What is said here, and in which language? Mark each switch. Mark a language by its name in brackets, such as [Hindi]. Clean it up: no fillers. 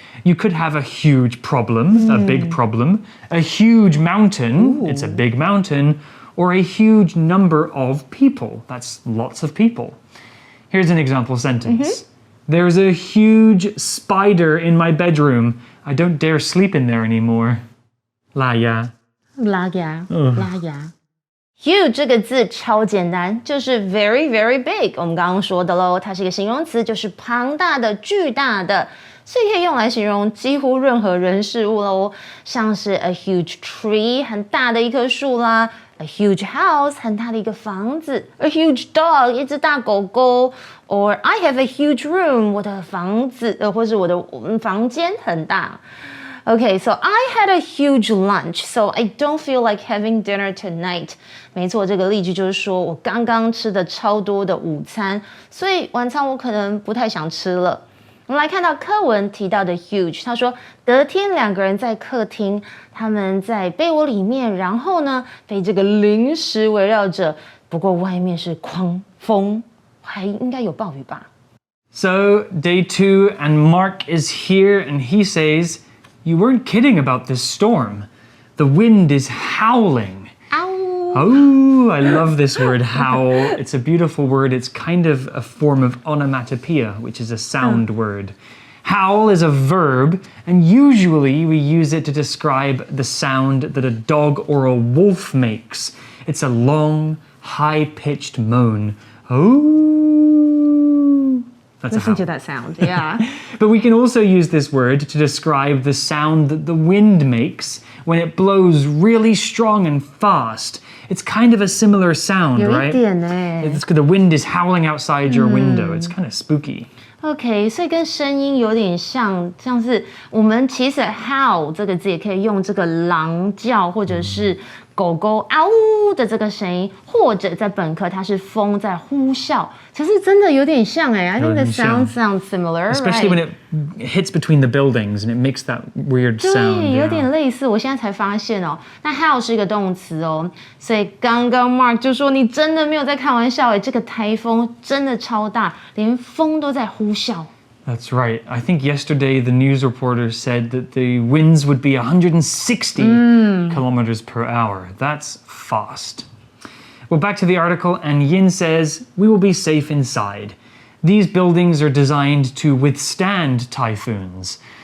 [English] You could have a huge problem, a big problem, a huge mountain, it's a big mountain, or a huge number of people. That's lots of people. Here's an example sentence. There's a huge spider in my bedroom. I don't dare sleep in there anymore. 拉牙 [Chinese] 拉牙Huge 这个字超简单，就是 [English] very very big。 [Chinese] 我们刚刚说的咯，它是一个形容词，就是庞大的、巨大的，所以可以用来形容几乎任何人事物咯，像是 [English] a huge tree [Chinese] 很大的一棵树啦， [English] a huge house [Chinese] 很大的一个房子， [English] a huge dog [Chinese] 一只大狗狗， [English] or I have a huge room [Chinese] 我的房子或是我的房间很大。 [English] Okay, so I had a huge lunch, so I don't feel like having dinner tonight. [Chinese] 没错，这个例句就是说我刚刚吃的超多的午餐，所以晚餐我可能不太想吃了。我们来看到课文提到的 huge， 他说隔天两个人在客厅，他们在被窝里面，然后呢被这个零食围绕着，不过外面是狂风，还应该有暴雨吧。 [English] So, day 2 and Mark is here and he says,You weren't kidding about this storm. The wind is howling. Ow. Oh, I love this word, howl. It's a beautiful word. It's kind of a form of onomatopoeia, which is a sound word. Howl is a verb, and usually we use it to describe the sound that a dog or a wolf makes. It's a long, high-pitched moan. Oh.That's Listen to that sound, yeah. But we can also use this word to describe the sound that the wind makes when it blows really strong and fast. It's kind of a similar sound, [Chinese] 有一 [English] right? [Chinese] 点耶。 [English] The wind is howling outside your window. It's kind of spooky. [Chinese] OK， 所以跟声音有点像是我们其实 howl 这个字也可以用这个狼叫或者是狗狗嗷呜的这个声音，或者在本课它是风在呼啸，其实真的有点像哎。 [English] I think the sound sounds similar, Especially when it hits between the buildings and it makes that weird sound. [Chinese] 对，有点类似。我现在才发现哦，那 howl 是一个动词哦，所以刚刚 Mark 就说你真的没有在开玩笑哎，这个台风真的超大，连风都在呼啸。 [English] That's right. I think yesterday the news reporter said that the winds would be 160 kilometers per hour. That's fast. Well, back to the article, and Yin says, we will be safe inside. These buildings are designed to withstand typhoons.